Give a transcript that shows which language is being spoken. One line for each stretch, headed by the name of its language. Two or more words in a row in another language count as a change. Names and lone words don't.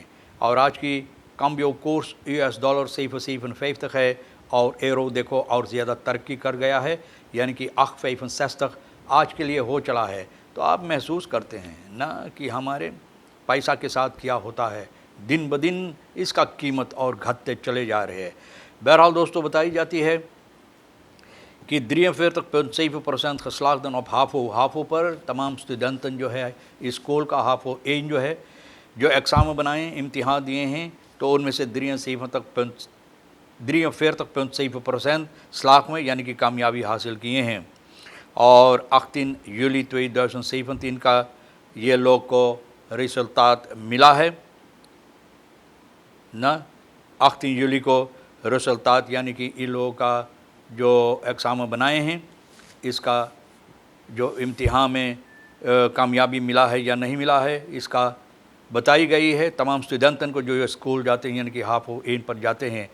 Caribbean Hindustani: और आज की काम्बियो कोर्स $7.57 है, और एरो देखो और ज़्यादा तरक्की कर गया है, यानी कि 8.65 आज के लिए हो चला है। तो आप महसूस करते हैं ना कि हमारे पैसा के साथ क्या होता है, दिन ब दिन इसका कीमत और घटते चले जा रहे हैं। बहरहाल दोस्तों, बताई जाती है कि 43%
Dutch: geslaagden op HAVO
Caribbean Hindustani: पर तमाम स्टूडेंटन जो है स्कूल का HAVO 1 जो है जो एग्ज़ाम बनाए इम्तिहान दिए हैं, तो उनमें से 43% स्लाक में यानी कि कामयाबी हासिल किए हैं। और 18 juli 2017 का ये लोग को रिजल्ट मिला है ना, 18 juli को रिजल्ट, यानी कि इन लोगों का जो एग्ज़ाम बनाए हैं इसका जो इम्तिहान में कामयाबी मिला है या नहीं मिला है, इसका बताई गई है तमाम स्टूडेंटन को जो स्कूल जाते हैं, यानी कि HAVO 1 पर जाते हैं।